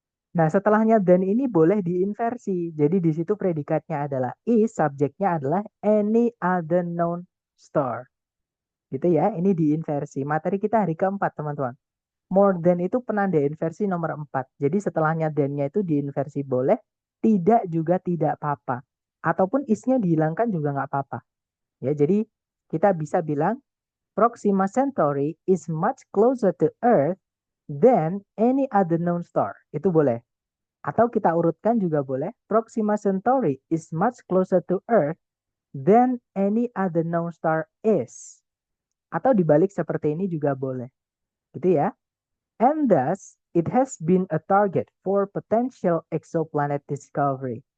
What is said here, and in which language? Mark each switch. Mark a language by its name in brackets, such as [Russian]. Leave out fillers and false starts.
[Indonesian] Nah, setelahnya than ini boleh diinversi. Jadi di situ predikatnya adalah is, subjeknya adalah any other known store. Gitu ya, ini diinversi. Materi kita hari keempat, teman-teman. More than itu penanda inversi nomor 4. Jadi setelahnya than-nya itu diinversi boleh, tidak juga tidak apa-apa. Ataupun is-nya dihilangkan juga nggak apa-apa. Ya, jadi kita bisa bilang [English] Proxima Centauri is much closer to Earth than any other known star. [Indonesian] Itu boleh. Atau kita urutkan juga boleh. [English] Proxima Centauri is much closer to Earth than any other known star is. [Indonesian] Atau dibalik seperti ini juga boleh. Gitu ya. [English] And thus, it has been a target for potential exoplanet discovery.